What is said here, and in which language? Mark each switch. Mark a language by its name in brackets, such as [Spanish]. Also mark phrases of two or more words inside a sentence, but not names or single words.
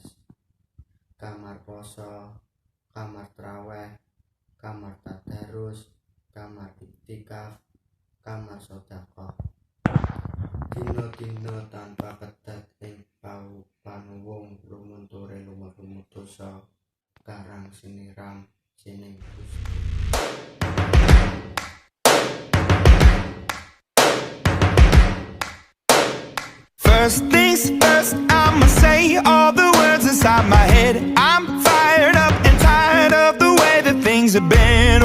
[Javanese] Kamar poso, kamar traweh, kamar tadarus, kamar iktikaf, kamar sedekah. Dina-dina tanpa kedat ing panuwung lumunture lumut-lumut dosa karang siniram sining Gusti. [English] First things first, I'ma say all the words inside my head. I'm fired up and tired of the way that things have been.